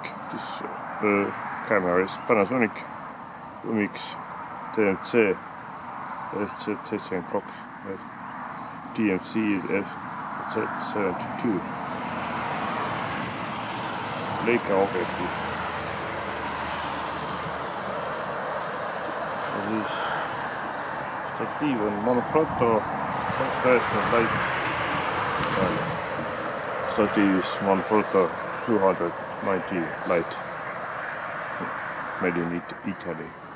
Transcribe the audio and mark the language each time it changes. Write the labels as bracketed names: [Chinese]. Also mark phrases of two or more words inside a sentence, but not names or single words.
[English] This camera is Panasonic MX TMC FZ72 TMC FZ72 Leica objektiiv. [Estonian] Ja siis statiiv on Manfrotto 290 light. Statiivis Manfrotto 290 light, [English] made in Italy.